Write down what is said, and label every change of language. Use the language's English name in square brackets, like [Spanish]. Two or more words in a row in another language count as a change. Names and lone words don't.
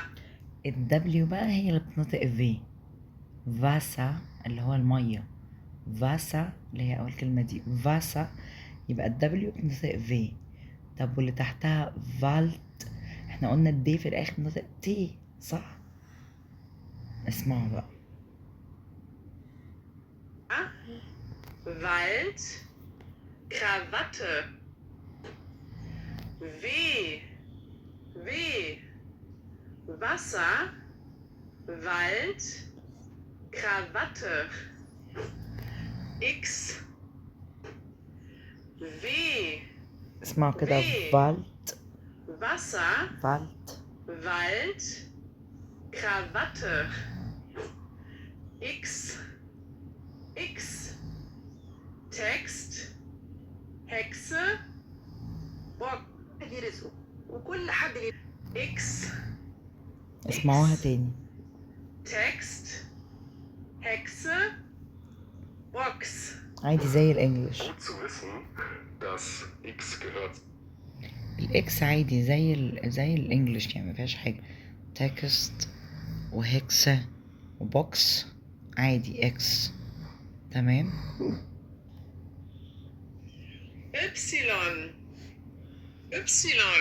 [Arabic] الدبليو بقى هي اللي بتنطق في. فاسا اللي هو المية، فاسا اللي هي أول كلمة دي فاسا، يبقى الدبليو بتنطق في. طب واللي تحتها فالت، احنا قلنا الدي في الآخر بنطق تي، صح؟ اسمعوا بقى. [German] Wald, Krawatte, W, W, Wasser, Wald, Krawatte, X, W, [Arabic] اسمعوا كده. في. فالت [German] Wasser, [Arabic] فالت. [German] Wald, Krawatte, X, X, Text, Hexe, Bock, [Arabic] يرزقه وكل حد X, اسمعوها تاني. [German] Text, Hexe, Box. [Arabic] عادي زي الانجليش. [German] Gut zu wissen, dass X gehört [Arabic] الاكس عادي زي الانجليش، يعني مفيهاش حاجة. تكست وهكسة وبوكس عادي اكس. تمام. [German] Y, Y,